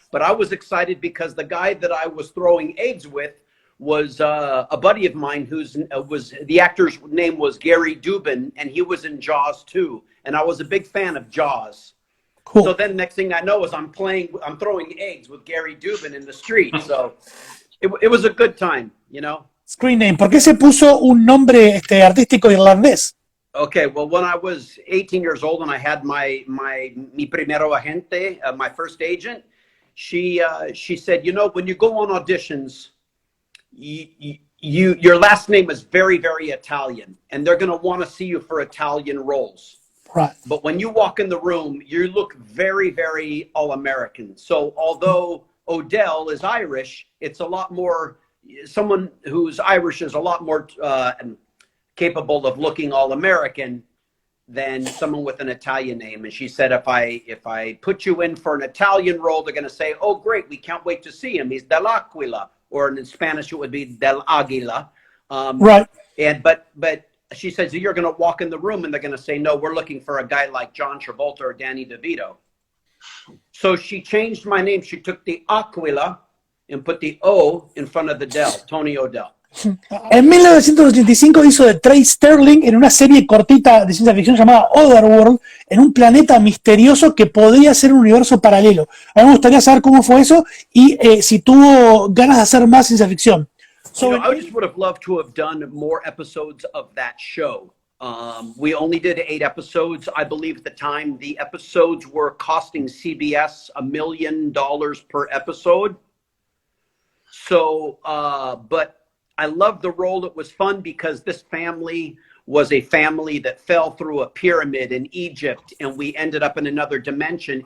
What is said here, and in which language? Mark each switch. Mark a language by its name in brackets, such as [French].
[English] But I was excited because the guy that I was throwing eggs with was a buddy of mine the actor's name was Gary Dubin, and he was in Jaws 2, and I was a big fan of Jaws. Cool. So then next thing I know is I'm throwing eggs with Gary Dubin in the street. So it was a good time, you know. Screen name. [Spanish] ¿Por qué se puso un nombre artístico irlandés? [English] Okay, well, when I was 18 years old and I had mi primero agente, my first agent, she said, you know, when you go on auditions, your last name is very, very Italian, and they're going to want to see you for Italian roles. Right. But when you walk in the room, you look very, very all-American. So although Odell is Irish, it's a lot more, someone who's Irish is a lot more capable of looking all-American than someone with an Italian name. And she said, if I put you in for an Italian role, they're going to say, oh, great, we can't wait to see him. He's Dell'Aquila. Or in Spanish, it would be Del Aguila. Right. But she says, you're going to walk in the room and they're going to say, no, we're looking for a guy like John Travolta or Danny DeVito. So she changed my name. She took the Aquila and put the O in front of the Dell, Tony O Dell. [Spanish] En 1985 hizo de Trey Sterling en una serie cortita de ciencia ficción llamada Otherworld, en un planeta misterioso que podría ser un universo paralelo. A mí me gustaría saber cómo fue eso y si tuvo ganas de hacer más ciencia ficción. [English] So, I just would have loved to have done more episodes of that show. We only did 8 episodes. I believe at the time the episodes were costing CBS $1 million per episode. So, but I loved the role. It was fun because this family was a family that fell through a pyramid in Egypt, and we ended up in another dimension.